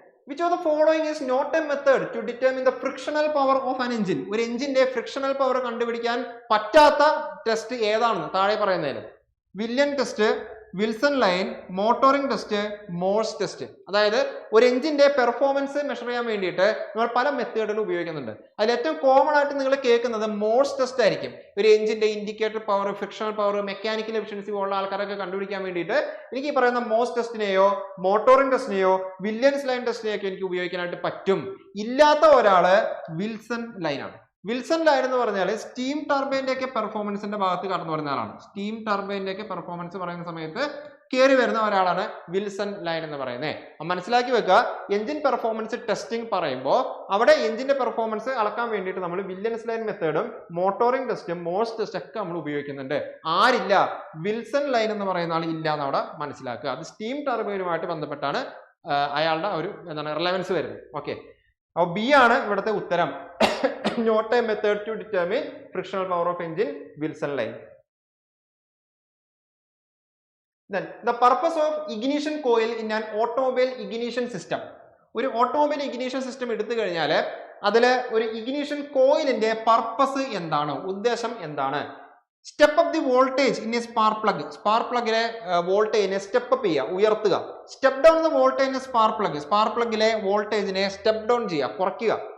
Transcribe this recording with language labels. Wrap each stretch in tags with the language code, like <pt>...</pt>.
<ml>Which of the following is not a method to determine the frictional power of an engine? ഒരു എഞ്ചിന്റെ frictional power കണ്ടുപിടിക്കാൻ പറ്റാത്ത test ഏതാണെന്ന് താഴെ പറയുന്നതിൽ Willian test, Wilson line, motoring test, Morse test. അതായത് ഒരു എഞ്ചിന്റെ പെർഫോമൻസ് മെഷർ ചെയ്യാൻ വേണ്ടിയിട്ട് നമ്മൾ പല മെത്തേഡുകൾ ഉപയോഗിക്കുന്നുണ്ട്. അതിൽ ഏറ്റവും കോമൺ ആയിട്ട് നിങ്ങൾ കേൾക്കുന്നത് മോഴ്സ് ടെസ്റ്റ് ആയിരിക്കും. ഒരു എഞ്ചിന്റെ indicator power, frictional power, mechanical efficiency ഉള്ള ആൾക്കാരൊക്കെ കണ്ടുപിടിക്കാൻ വേണ്ടിയിട്ട് എനിക്ക് ഈ പറയുന്ന മോഴ്സ് ടെസ്റ്റിനെയോ മോട്ടോറിംഗ് ടെസ്റ്റിനെയോ വില്യൻസ് ലൈൻ ടെസ്റ്റിനെയോ ഒക്കെ എനിക്ക് ഉപയോഗിക്കാനായിട്ട് പറ്റും. ഇല്ലാത്ത ഒരാള് വിൽസൺ ലൈൻ ആണ്. വിൽസൺ ലൈൻ എന്ന് പറഞ്ഞാൽ സ്റ്റീം ടർബൈന്റെ ഒക്കെ പെർഫോമൻസിന്റെ ഭാഗത്ത് കടന്നു വരുന്ന ആളാണ്. സ്റ്റീം ടർബൈന്റെ ഒക്കെ പെർഫോമൻസ് പറയുന്ന സമയത്ത് കയറി വരുന്ന ഒരാളാണ് വിൽസൺ ലൈൻ എന്ന് പറയുന്നത്. മനസ്സിലാക്കി വെക്കുക, എഞ്ചിൻ പെർഫോമൻസ് ടെസ്റ്റിംഗ് പറയുമ്പോൾ അവിടെ എഞ്ചിന്റെ പെർഫോമൻസ് അളക്കാൻ വേണ്ടിയിട്ട് നമ്മൾ വില്യൻസ് ലൈൻ മെത്തേഡും മോട്ടോറിംഗ് ടെസ്റ്റും മോഴ്സ് ടെസ്റ്റ് ഒക്കെ നമ്മൾ ഉപയോഗിക്കുന്നുണ്ട്. ആരില്ല? വിൽസൺ ലൈൻ എന്ന് പറയുന്ന ആൾ ഇല്ല എന്ന് അവിടെ മനസ്സിലാക്കുക. അത് സ്റ്റീം ടർബൈനുമായിട്ട് ബന്ധപ്പെട്ടാണ് അയാളുടെ ഒരു എന്താണ് റിലവൻസ് വരുന്നത്. ഓക്കെ, അപ്പോൾ ബി ആണ് ഇവിടുത്തെ ഉത്തരം.</ml> <en>Not a method to determine frictional power of engine, Wilson line. Then the purpose of ignition coil in an automobile ignition system.</en> <ml>ഒരു ഓട്ടോമൊബൈൽ ഇഗ്നിഷൻ സിസ്റ്റം എടുത്തു കഴിഞ്ഞാൽ അതിൽ ഒരു ഇഗ്നിഷൻ കോയിലിന്റെ പർപ്പസ് എന്താണ്, ഉദ്ദേശം എന്താണ്?</ml> <en>Step up the voltage in a spark plug.</en> <ml>Spark പ്ലഗിലെ വോൾട്ടേജിനെ സ്റ്റെപ്പ് അപ്പ് ചെയ്യുക, ഉയർത്തുക.</ml> <en>Step down the voltage spark plug.</en> <ml>Spark പ്ലഗിലെ വോൾട്ടേജിനെ സ്റ്റെപ്പ് ഡൗൺ ചെയ്യുക, കുറയ്ക്കുക.</ml>